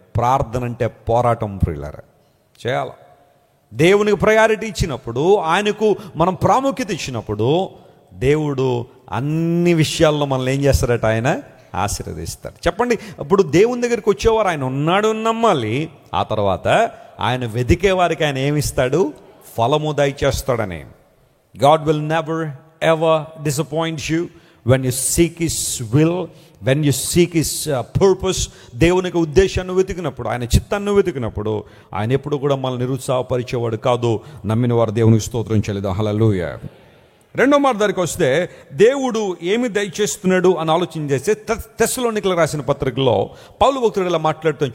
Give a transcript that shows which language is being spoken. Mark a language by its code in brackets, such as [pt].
[te] ప్రార్థన అంటే పోరాటం ప్రియులారా, చేయాలి. దేవునికి ప్రయారిటీ ఇచ్చినప్పుడు, ఆయనకు మనం ప్రాముఖ్యత ఇచ్చినప్పుడు దేవుడు అన్ని విషయాల్లో మనల్ని ఏం చేస్తారట? ఆయన ఆశీర్వదిస్తాడు. చెప్పండి, ఇప్పుడు దేవుని దగ్గరికి వచ్చేవారు ఆయన ఉన్నాడు నమ్మాలి. ఆ తర్వాత ఆయన వెతికే వారికి ఆయన ఏమిస్తాడు? ఫలము దయచేస్తాడని. [en] God will never ever disappoint you when you seek his will, when you seek his purpose. [te] దేవునికి ఉద్దేశాన్ని వెతికినప్పుడు, ఆయన చిత్తాన్ని వెతికినప్పుడు ఆయన ఎప్పుడు కూడా మనల్ని నిరుత్సాహపరిచేవాడు కాదు. నమ్మిన వారు దేవునికి స్తోత్రం చెల్లిద్దాం. హల్లెలూయా. రెండో మాట దగ్గరికి వస్తే దేవుడు ఏమి దయచేస్తున్నాడు అని ఆలోచన చేస్తే తెస్సలోనికలకు రాసిన పత్రికలో పౌలు భక్తుడు ఇలా మాట్లాడుతాం.